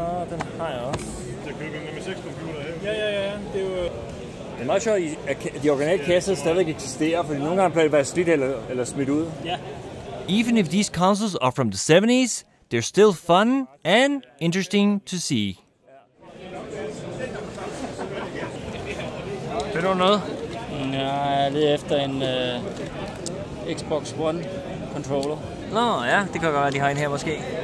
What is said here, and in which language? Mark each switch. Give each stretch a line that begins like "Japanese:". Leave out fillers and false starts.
Danish: Den har jeg også. Jeg køber en med 6 computer her. Ja. Det er jo... Det er meget sjovt, at de originale kasser stadig eksisterer, fordi nogle gange bliver det været slidt eller smidt ud. Ja.
English: Even if these consoles are from the 70s, they're still fun and interesting to see.
Danish: Ved du noget? Jeg er lidt efter en Xbox One controller. Nå ja, det kan godt være, at de har en her måske.